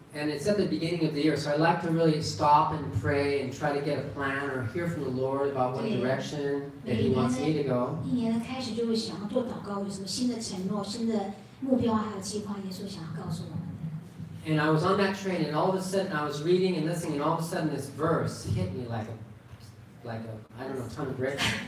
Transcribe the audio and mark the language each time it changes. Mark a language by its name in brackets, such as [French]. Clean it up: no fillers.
[English] And it's at the beginning of the year, so I like to really stop and pray and try to get a plan or hear from the Lord about what direction that He wants me to go. [Chinese] 一年的开始就会想要做祷告，有什么新的承诺、新的目标还有计划，耶稣想要告诉我们的。 [English] And I was on that train, and all of a sudden I was reading and listening, and all of a sudden this verse hit me like a I don't know, ton of bricks.